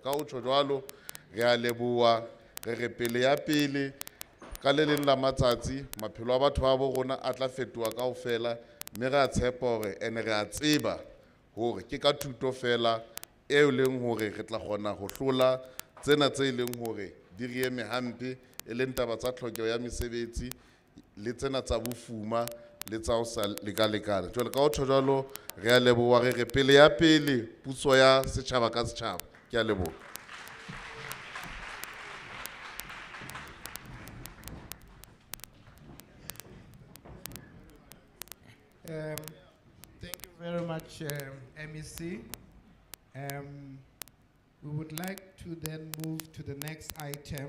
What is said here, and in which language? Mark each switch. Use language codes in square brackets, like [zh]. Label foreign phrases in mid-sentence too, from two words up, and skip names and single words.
[st] Ka ho tjho jwalo re a leboha, re pele ya pele ka le leng la matsatsi maphelo a batho ba rona a tla fetoha kaofela, mme re a tshepa hore ene re a tseba hore ke ka thuto fela e leng hore re tla kgona ho hlola tsena tse leng hore di re eme hampe e leng taba tsa tlhokeho ya mesebetsi le tsena tsa bofuma le tsa ho sa lekalekana. Jwale ka ho tjho jwalo re a leboha, re pele ya pele puso ya setjhaba ka setjhaba. Ke a leboha. [en] Thank you very much, MEC. We would like to then move to the next item.